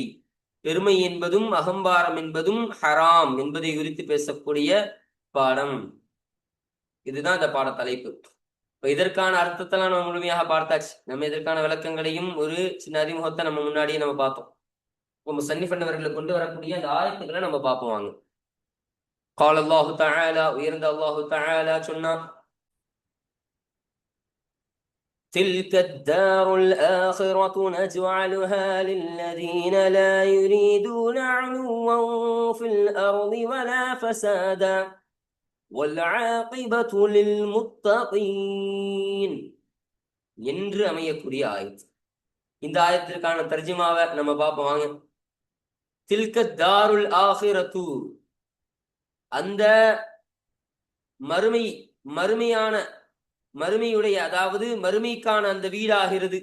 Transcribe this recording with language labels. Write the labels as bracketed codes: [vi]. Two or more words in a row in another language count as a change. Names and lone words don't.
[ta] பெருமை என்பதும் அகம்பாரம் என்பதும் ஹராம் என்பதை குறித்து பேசக்கூடிய பாடம். இதுதான் இந்த பாட தலைப்பு. இப்ப இதற்கான அர்த்தத்தெல்லாம் நம்ம முழுமையாக பார்த்தாச்சு. நம்ம இதற்கான விளக்கங்களையும் ஒரு சின்ன அறிமுகத்தை நம்ம முன்னாடியே நம்ம பார்த்தோம். இப்போ முஸன்னிஃப் அவர்களை கொண்டு வரக்கூடிய அந்த ஆயத்துக்களை நம்ம பார்ப்போம் வாங்க. [ar] قال الله تعالى, [ta] உயர்ந்த [ar] الله تعالى [ta] சொன்னான், [ar] تلك الدار الآخرة نجعلها للذين لا يريدون علوا في الأرض ولا فسادا والعاقبة للمتقين [ta] என்று அமையக்கூடிய ஆயத். இந்த ஆயத்திற்கான தர்ஜுமாவை நம்ம பார்ப்போம் வாங்க. [ar] تلك الدار الآخرة, [ta] அந்த மறுமையுடைய அதாவது மறுமைக்கான அந்த வீடாகிறது.